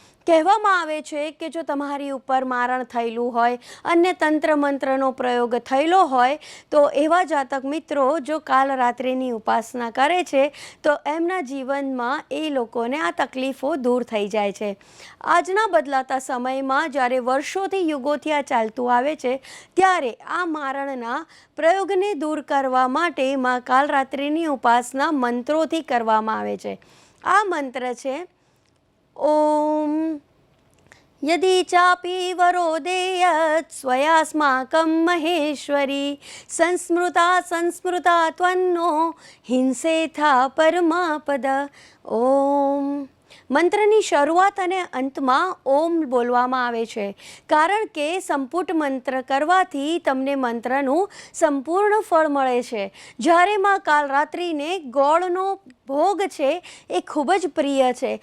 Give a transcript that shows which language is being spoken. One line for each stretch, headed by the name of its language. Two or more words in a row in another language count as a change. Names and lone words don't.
Gujarati: કહેવામાં આવે છે કે જો તમારી ઉપર મારણ થયેલું હોય, અન્ય તંત્ર મંત્રનો પ્રયોગ થયેલો હોય, તો એવા જાતક મિત્રો જો કાલરાત્રિની ઉપાસના કરે છે તો એમના જીવનમાં એ લોકોને આ તકલીફો દૂર થઈ જાય છે। આજના બદલાતા સમયમાં જ્યારે વર્ષોથી યુગોથી આ ચાલતું આવે છે, ત્યારે આ મારણના પ્રયોગને દૂર કરવા માટે માં કાલરાત્રિની ઉપાસના મંત્રોથી કરવામાં આવે છે। આ મંત્ર છે
Sanskrit: ओम यदि चापि वरोदेयत् स्वयास्माकं महेश्वरी संस्मृता संस्मृता त्वन्नो हिंसेथा परमापद।
Gujarati: ओम મંત્રની શરૂઆત અને અંતમાં ઓમ બોલવામાં આવે છે, કારણ કે સંપુટ મંત્ર કરવાથી તમને મંત્રનું સંપૂર્ણ ફળ મળે છે। જ્યારે માં કાલરાત્રિને ગોળનો ભોગ છે એ ખૂબ જ પ્રિય છે।